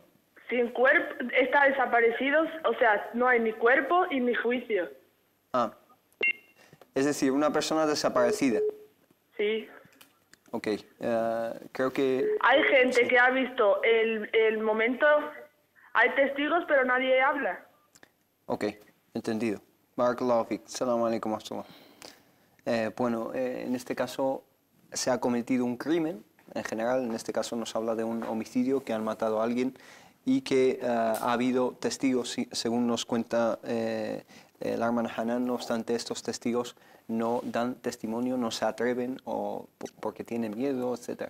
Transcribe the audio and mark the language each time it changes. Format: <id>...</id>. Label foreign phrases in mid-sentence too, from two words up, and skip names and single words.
<es>Sin cuerpo, está desaparecidos, o sea, no hay ni cuerpo y ni juicio. Ah, es decir, una persona desaparecida. Sí. Ok, creo que... Hay gente que ha visto el momento, hay testigos, pero nadie habla. Ok, entendido.</es> <ar>بارك الله فيك. السلام عليكم ورحمة الله.</ar> <es>Bueno, en este caso se ha cometido un crimen, en general, en este caso nos habla de un homicidio, que han matado a alguien y que ha habido testigos, según nos cuenta la hermana Hanan, no obstante, estos testigos no dan testimonio, no se atreven o porque tienen miedo, etc.</es>